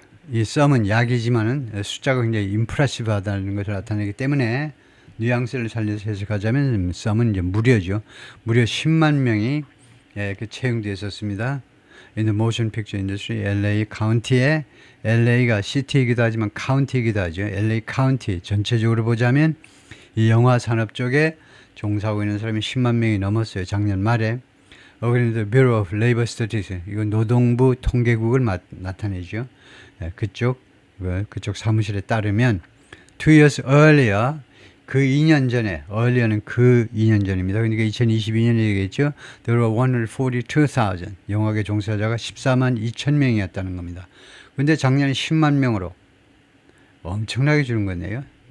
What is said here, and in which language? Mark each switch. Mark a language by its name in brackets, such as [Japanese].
[Korean] 이 some은 약이지만은 숫자가 굉장히 impressive하다는 것을 나타내기 때문에 뉘앙스를 살려서 해석하자면 some은 이제 무려죠. 무려 10만 명이 채용되어 있었습니다. In the motion picture industry, LA County에 LA가 시티이기도 하지만 카운티이기도 하죠. LA County 전체적으로 보자면 이 영화 산업 쪽에 종사하고 있는 사람이 10만 명이 넘었어요. 작년 말에. [English] According to the Bureau of Labor Statistics, 이건 노동부 통계국을 나타내죠. [Korean] 그쪽 사무실에 따르면 2 years earlier, 그 2년 전에, earlier는 그 2년 전입니다. [English] 그러니까 2022년이겠죠. There were 142,000. [Korean] 영화계 종사자가 14만 2천 명이었다는 겁니다. 근데 작년에 10만 명으로 엄청나게 줄은 거네요.